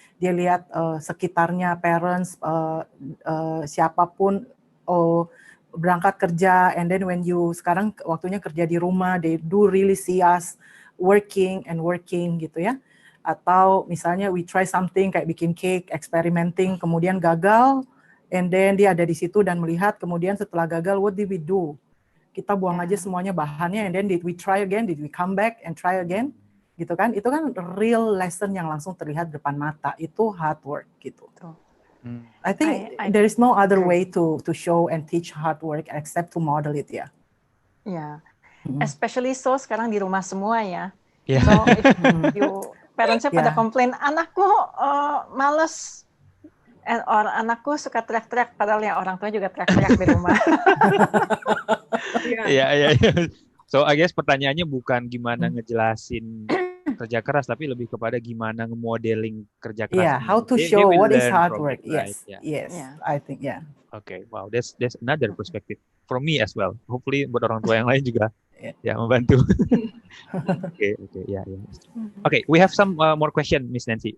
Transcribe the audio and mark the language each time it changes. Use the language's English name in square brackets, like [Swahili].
[Indonesian] Dia lihat sekitarnya, parents, siapapun berangkat kerja, [English] and then when you [Indonesian] sekarang waktunya kerja di rumah, [English] they do really see us working [Indonesian] gitu ya. Atau misalnya [English] we try something [Indonesian] kayak bikin cake, [English] experimenting, [Indonesian] kemudian gagal, [English] and then [Indonesian] dia ada di situ dan melihat, kemudian setelah gagal, [English] what did we do? [Indonesian] Kita buang aja semuanya bahannya, [English] and then did we try again, did we come back and try again? [Indonesian] Gitu kan, itu kan [English] real lesson [Indonesian] yang langsung terlihat depan mata, itu [English] hard work [Indonesian] gitu. [English] I think there is no other way to show and teach hard work except to model it ya. [Indonesian] Ya, [English] especially so [Indonesian] sekarang di rumah semua ya. [English] Yeah. [Indonesian] So if parents-nya pada komplain, anakku males, anakku suka teriak-teriak, padahal ya orang tua juga teriak-teriak di rumah. Iya. [English] So I guess [Indonesian] pertanyaannya bukan gimana ngejelasin kerja keras, tapi lebih kepada gimana nge-modeling kerja keras. [English] Yeah, how to show what is hard work. Yes, I think Okay, wow, that's another perspective from me as well. [Indonesian] Hopefully buat orang tua yang lain juga ya membantu. [English] Okay, ya. Okay, we have some more question, Miss Nancy.